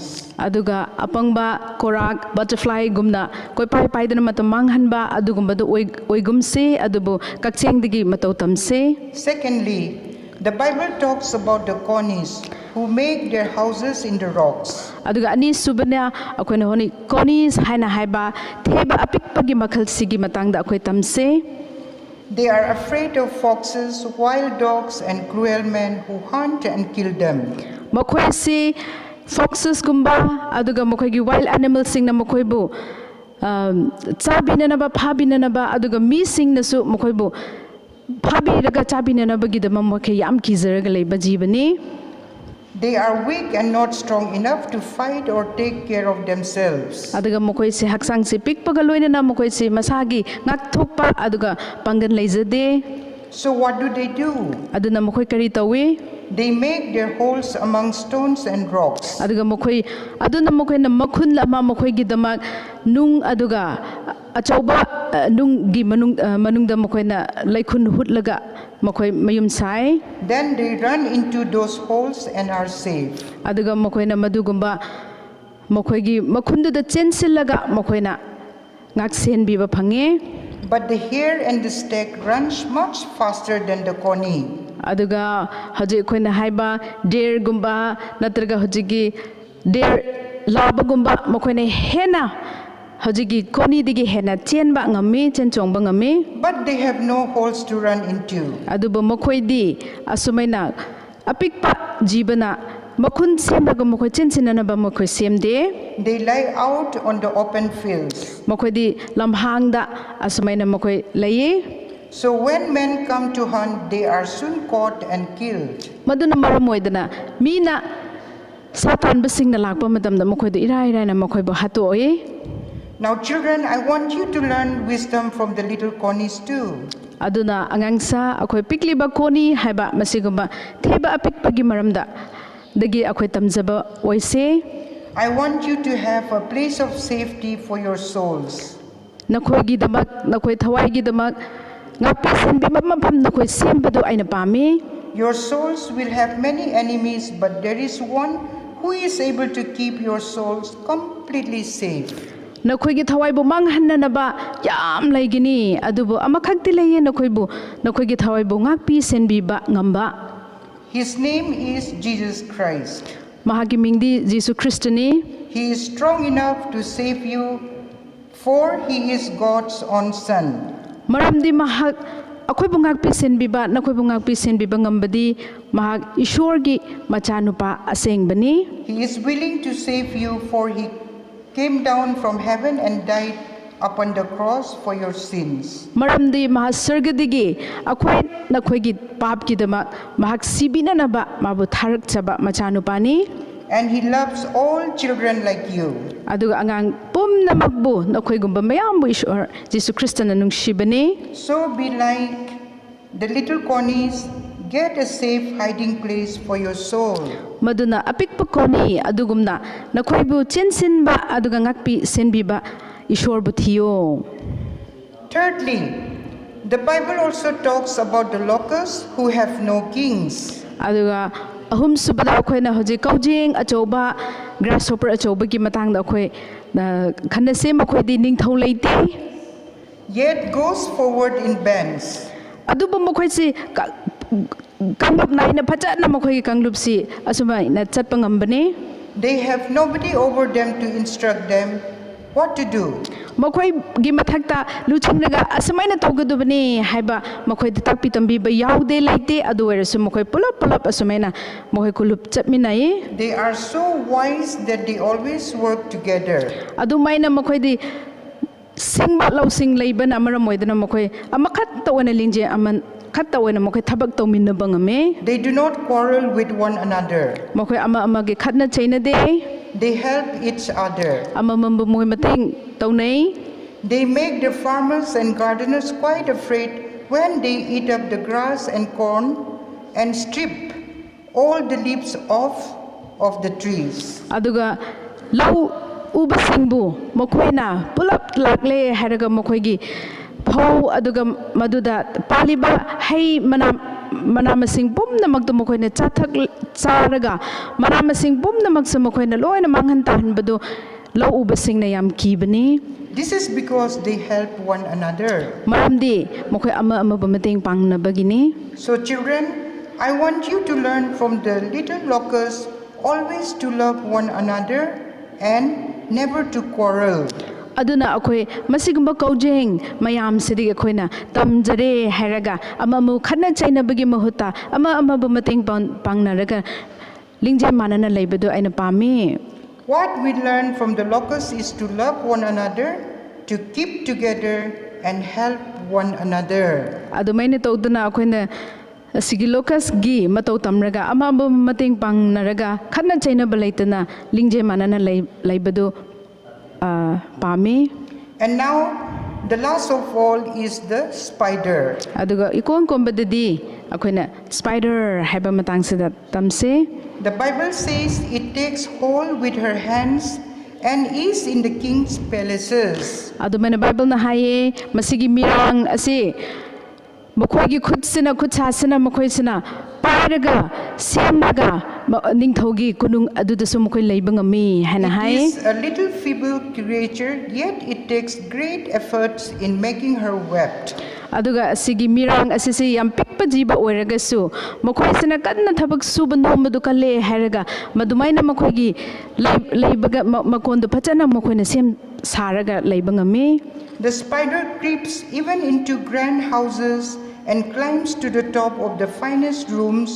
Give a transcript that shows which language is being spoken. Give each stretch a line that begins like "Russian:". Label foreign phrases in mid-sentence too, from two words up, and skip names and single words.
Manipuri: aduga apangba korak butterfly gumna koi pai pai dana matam manghanba adugumba do oigumse adubu kakcheng digi matau tamse
English: Secondly, the Bible talks about the conies who make their houses in the rocks.
Manipuri: aduga ani subana akoina honi conis haina haiba theba apikpagi makhal sigi matangda akoi tamse
English: They are afraid of foxes, wild dogs, and cruel men who hunt and kill them.
Manipuri: ꯃꯈꯣꯏꯁꯤ ꯐꯣꯛꯁꯦꯁꯀꯨꯝꯕ ꯑꯗꯨꯒ ꯃꯈꯣꯏꯒꯤ
English: wild animals
Manipuri: ꯃꯈꯣꯏꯕꯨ ꯆꯥꯕꯤꯅꯅꯕ ꯐꯥꯕꯤꯅꯅꯕ ꯑꯗꯨꯒ ꯃꯤꯁꯤꯡꯅꯁꯨ ꯃꯈꯣꯏꯕꯨ ꯐꯥꯕꯤꯔꯒ ꯆꯥꯕꯤꯅꯅꯕꯒꯤꯗꯃꯛ ꯃꯈꯣꯏ ꯌꯥꯝ ꯀꯤꯖꯔꯒ ꯂꯩꯕ ꯖꯤꯕꯅꯤ.
English: They are weak and not strong enough to fight or take care of themselves.
Manipuri: ꯑꯗꯨꯒ ꯃꯈꯣꯏꯁꯤ ꯍꯛꯆꯥꯡꯁꯤ ꯄꯤꯛꯄꯒ ꯂꯣꯏꯅꯅ ꯃꯈꯣꯏꯁꯤ ꯃꯁꯥꯒꯤ ꯉꯥꯛꯊꯣꯛꯄ ꯑꯗꯨꯒ ꯄꯥꯡꯒꯜ ꯂꯩꯖꯗꯦ.
English: So what do?
Manipuri: ꯑꯗꯨꯅ ꯃꯈꯣꯏ ꯀꯔꯤ ꯇꯧꯏ?
English: They make their holes among stones and rocks.
Manipuri: ꯑꯗꯨꯒ ꯑꯗꯨꯅ ꯃꯈꯣꯏꯅ ꯃꯈꯨꯟ ꯑꯃ ꯃꯈꯣꯏꯒꯤꯗꯃꯛ ꯅꯨꯡ ꯑꯗꯨꯒ ꯑꯆꯧꯕ ꯅꯨꯡꯒꯤ ꯃꯅꯨꯡꯗ ꯃꯈꯣꯏꯅ ꯂꯩꯈꯨꯟ ꯍꯨꯠꯂꯒ ꯃꯈꯣꯏ ꯃꯌꯨꯝ ꯁꯥꯏ.
English: Then they run into those holes and are safe.
Manipuri: ꯑꯗꯨꯒ ꯃꯈꯣꯏꯅ ꯃꯗꯨꯒꯨꯝꯕ ꯃꯈꯣꯏꯒꯤ ꯃꯈꯨꯟꯗꯨꯗ ꯆꯦꯟꯁꯤꯜꯂꯒ ꯃꯈꯣꯏꯅ ꯉꯥꯛꯁꯦꯟꯕꯤꯕ ꯐꯪꯉꯦ.
English: But the hare and the stag runs much faster than the coney.
Manipuri: ꯑꯗꯨꯒ ꯍꯧꯖꯤꯛ ꯑꯩꯈꯣꯏꯅ ꯍꯥꯏꯕ ꯗꯦꯔꯒꯨꯝꯕ ꯅꯠꯇ꯭ꯔꯒ ꯍꯧꯖꯤꯛꯀꯤ ꯗꯦꯔ ꯂꯥꯕꯒꯨꯝꯕ ꯃꯈꯣꯏꯅ ꯍꯦꯟꯅ ꯍꯧꯖꯤꯛꯀꯤ ꯀꯣꯅꯤꯗꯒꯤ ꯍꯦꯟꯅ ꯆꯦꯟꯕ ꯉꯝꯃꯤ, ꯆꯦꯟ ꯆꯣꯡꯕ ꯉꯝꯃꯤ.
English: But they have no holes to run into.
Manipuri: ꯑꯗꯨꯕꯨ ꯃꯈꯣꯏꯗꯤ ꯑꯁꯨꯃꯥꯏꯅ ꯑꯄꯤꯛꯄ ꯖꯤꯕꯅ ꯃꯈꯨꯟ ꯁꯦꯝꯂꯒ ꯃꯈꯣꯏ ꯆꯦꯟꯁꯤꯟꯅꯅꯕ ꯃꯈꯣꯏ ꯁꯦꯝꯗꯦ.
English: They lie out on the open fields.
Manipuri: ꯃꯈꯣꯏꯗꯤ ꯂꯝꯍꯥꯡꯗ ꯑꯁꯨꯃꯥꯏꯅ ꯃꯈꯣꯏ ꯂꯩꯌꯦ.
English: So when men come to hunt, they are soon caught and killed.
Manipuri: ꯃꯗꯨꯅ ꯃꯔꯝ ꯑꯣꯏꯗꯅ ꯃꯤꯅ ꯁꯥ ꯇꯥꯟꯕꯁꯤꯡꯅ ꯂꯥꯛꯄ ꯃꯇꯝꯗ ꯃꯈꯣꯏꯗ ꯏꯔꯥꯏ ꯏꯔꯥꯏꯅ ꯃꯈꯣꯏꯕꯨ ꯍꯥꯠꯇꯣꯛꯏ.
English: Now children, I want you to learn wisdom from the little conies too.
Manipuri: ꯑꯗꯨꯅ ꯑꯉꯥꯡꯁꯥ ꯑꯩꯈꯣই ꯄꯤꯛꯂꯤꯕ ꯀꯣꯅꯤ ꯍꯥꯏꯕ ꯃꯁꯤꯒꯨꯝꯕ ꯊꯦꯕ ꯑꯄꯤꯛꯄꯒꯤ ꯃꯔꯝꯗ ꯗꯒꯤ ꯑꯩꯈꯣꯏ ꯇꯝꯖꯕ ꯑꯣꯏꯁꯦ.
English: I want you to have a place of safety for your souls.
Manipuri: ꯅꯈꯣꯏꯒꯤꯗꯃꯛ ꯅꯈꯣꯏ ꯊꯋꯥꯏꯒꯤꯗꯃꯛ ꯉꯥꯛꯄꯤ ꯁꯦꯟꯕꯤꯕ ꯃꯐꯝ ꯅꯈꯣꯏ ꯁꯦꯝꯕꯗꯨ ꯑꯩꯅ ꯄꯥꯝꯃꯤ.
English: Your souls will have many enemies, but there is one who is able to keep your souls completely safe.
Manipuri: ꯅꯈꯣꯏꯒꯤ ꯊꯋꯥꯏꯕꯨ ꯃꯥꯡꯍꯟꯅꯅꯕ ꯌꯥꯝ ꯂꯩꯒꯅꯤ, ꯑꯗꯨꯕꯨ ꯑꯃꯈꯛꯇꯤ ꯂꯩꯌꯦ ꯅꯈꯣꯏꯒꯤ ꯊꯋꯥꯏꯕꯨ ꯉꯥꯛꯄꯤ ꯁꯦꯟꯕꯤꯕ ꯉꯝꯕ.
English: His name is Jesus Christ.
Manipuri: ꯃꯍꯥꯛꯀꯤ ꯃꯤꯡꯗꯤ ꯖꯤꯁꯨ ꯈ꯭ꯔꯤꯁꯇꯅꯤ.
English: He is strong enough to save you, for he is God's own son.
Manipuri: ꯃꯔꯝꯗꯤ ꯃꯍꯥꯛ ꯑꯩꯈꯣꯏꯕꯨ ꯉꯥꯛꯄꯤ ꯁꯦꯟꯕꯤꯕ ꯅꯈꯣꯏꯕꯨ ꯉꯥꯛꯄꯤ ꯁꯦꯟꯕꯤꯕ ꯉꯝꯕꯗꯤ ꯃꯍꯥꯛ ꯏꯁꯣꯔꯒꯤ ꯃꯆꯥꯅꯨꯄꯥ ꯑꯁꯦꯡꯕꯅꯤ.
English: He is willing to save you, for he came down from heaven and died upon the cross for your sins.
Manipuri: ꯃꯔꯝꯗꯤ ꯃꯍꯥꯛ ꯁꯔꯒꯗꯒꯤ ꯅꯈꯣꯏꯒꯤ ꯄꯥꯞꯀꯤꯗꯃꯛ ꯃꯍꯥꯛ ꯁꯤꯕꯤꯅꯅꯕ ꯃꯥꯕꯨ ꯊꯥꯔꯛꯆꯕ ꯃꯆꯥꯅꯨꯄꯥꯅꯤ.
English: And he loves all children like you.
Manipuri: ꯑꯗꯨꯒ ꯑꯉꯥꯡ ꯄꯨꯝꯅꯃꯛꯕꯨ ꯅꯈꯣꯏꯒꯨꯝꯕ ꯃꯌꯥꯝꯕꯨ ꯏꯁꯣꯔ ꯖꯤꯁꯨ ꯈ꯭ꯔꯤꯁꯇꯅ ꯅꯨꯡꯁꯤꯕꯅꯤ.
English: So be like the little conies, get a safe hiding place for your soul.
Manipuri: ꯃꯗꯨꯅ ꯑꯄꯤꯛꯄ ꯀꯣꯅꯤ ꯑꯗꯨꯒꯨꯝꯅ ꯅꯈꯣꯏꯕꯨ ꯆꯦꯟꯁꯤꯟꯕ ꯑꯗꯨꯒ ꯉꯥꯛꯄꯤ ꯁꯦꯟꯕꯤꯕ ꯏꯁꯣꯔꯕꯨ ꯊꯤꯌꯣ.
English: Thirdly, the Bible also talks about the locusts who have no kings.
Manipuri: ꯑꯗꯨꯒ ꯑꯍꯨꯝꯁꯨꯕꯗ ꯑꯩꯈꯣꯏꯅ ꯍꯧꯖꯤꯛ ꯀꯧꯖꯦꯡ ꯑꯆꯧꯕ ꯒ꯭ꯔꯥꯁꯍꯣꯄꯔ ꯑꯆꯧꯕꯒꯤ ꯃꯇꯥꯡꯗ ꯑꯩꯈꯣꯏ ꯈꯟꯅꯁꯦ. ꯃꯈꯣꯏꯗꯤ ꯅꯤꯡꯊꯧ ꯂꯩꯇꯦ,
English: Yet goes forward in bands.
Manipuri: ꯑꯗꯨꯕꯨ ꯃꯈꯣꯏꯁꯤ ꯀꯥꯡꯂꯨꯞ ꯅꯥꯏꯅ ꯐꯖꯅ ꯃꯈꯣꯏꯒꯤ ꯀꯥꯡꯂꯨꯞꯁꯤ ꯑꯁꯨꯃꯥꯏꯅ ꯆꯠꯄ ꯉꯝꯕꯅꯤ.
English: They have nobody over them to instruct them what to do.
Manipuri: ꯃꯈꯣꯏꯒꯤ ꯃꯊꯛꯇ ꯂꯨꯆꯤꯡꯂꯒ ꯑꯁꯨꯃꯥꯏꯅ ꯇꯧꯒꯗꯕꯅꯤ ꯍꯥꯏꯕ ꯃꯈꯣꯏꯗ ꯇꯥꯛꯄꯤ ꯇꯝꯕꯤꯕ ꯌꯥꯎꯗꯦ, ꯂꯩꯇꯦ. ꯑꯗꯨ ꯑꯣꯏꯔꯁꯨ ꯃꯈꯣꯏ ꯄꯨꯂꯞ ꯑꯁꯨꯃꯥꯏꯅ ꯃꯈꯣꯏ ꯀꯨꯂꯨꯞ ꯆꯠꯃꯤꯟꯅꯩ.
English: They are so wise that they always work together.
Manipuri: ꯑꯗꯨꯃꯥꯏꯅ ꯃꯈꯣꯏꯗꯤ ꯁꯤꯡꯕ ꯂꯧꯁꯤꯡ ꯂꯩꯕꯅ ꯃꯔꯝ ꯑꯣꯏꯗꯨꯅ ꯃꯈꯣꯏ ꯑꯃꯈꯛꯇ ꯑꯣꯏꯅ ꯂꯤꯡꯖꯦꯜ ꯑꯃꯈꯛꯇ ꯑꯣꯏꯅ ꯃꯈꯣꯏ ꯊꯕꯛ ꯇꯧꯃꯤꯟꯅꯕ ꯉꯝꯃꯤ.
English: They do not quarrel with one another.
Manipuri: ꯃꯈꯣꯏ ꯑꯃꯒꯤ ꯈꯠꯅ ꯆꯩꯅꯗꯦ,
English: They help each other.
Manipuri: ꯑꯃꯃꯝꯕꯨ ꯃꯣꯏ ꯃꯇꯦꯡ ꯇꯧꯅꯩ.
English: They make the farmers and gardeners quite afraid when they eat up the grass and corn and strip all the leaves off of the trees.
Manipuri: ꯑꯗꯨꯒ ꯂꯧ ꯎꯕꯁꯤꯡꯕꯨ ꯃꯈꯣꯏꯅ ꯄꯨꯂꯞ ꯂꯥꯛꯂꯦ ꯍꯥꯏꯔꯒ ꯃꯈꯣꯏꯒꯤ ꯐꯧ ꯑꯗꯨꯒ ꯃꯗꯨꯗ ꯄꯥꯜꯂꯤꯕ ꯍꯩ ꯃꯅꯥ ꯃꯁꯤꯡ ꯄꯨꯝꯅꯃꯛꯇꯨ ꯃꯈꯣꯏꯅ ꯆꯥꯔꯒ ꯃꯅꯥ ꯃꯁꯤꯡ ꯄꯨꯝꯅꯃꯛꯁꯨ ꯃꯈꯣꯏꯅ ꯂꯣꯏꯅ ꯃꯥꯡꯍꯟ ꯇꯥꯍꯟꯕꯗꯨ ꯂꯧ ꯎꯕꯁꯤꯡꯅ ꯌꯥꯝ ꯀꯤꯕꯅꯤ.
English: This is because they help one another.
Manipuri: ꯃꯔꯝꯗꯤ ꯃꯈꯣꯏ ꯑꯃꯕꯨ ꯃꯇꯦꯡ ꯄꯥꯡꯅꯕꯒꯤꯅꯤ.
English: So children, I want you to learn from the little locusts always to love one another and never to quarrel.
Manipuri: aduna akhoi masigumba kaujeng mayam sidi akhoi na tamjare hairaga amamu khana chaina bagi mahuta ama bu mateng pangnaraga lingje manana leibadu aina pami.
English: What we learn from the locusts is to love one another, to keep together and help one another.
Manipuri: Adumaina tawduna akhoi sigi locus gi matau tamraga ama bu mateng pangnaraga khana chaina balaitana lingje manana leibadu pami.
English: And now, the last of all is the spider.
Manipuri: Aduga ikon kombadadi akoina spider haba matang sida tamse.
English: The Bible says it takes hold with her hands and is in the king's palaces.
Manipuri: Adumana Bible na haye masigi mirang asi makoigi khutsina khutsasina makoisina paraga semaga ningthogi kunung adudasu makoi leibangami hana hai.
English: It is a little feeble creature, yet it takes great efforts in making her wept.
Manipuri: Aduga asigi mirang asisi yam pikpa jiba oiragasu makoisina kanna thabak suba nomadu kale haraga madumaina makoigi leibaga makondu phachana makoina sem saraga leibangami.
English: The spider creeps even into grand houses and climbs to the top of the finest rooms.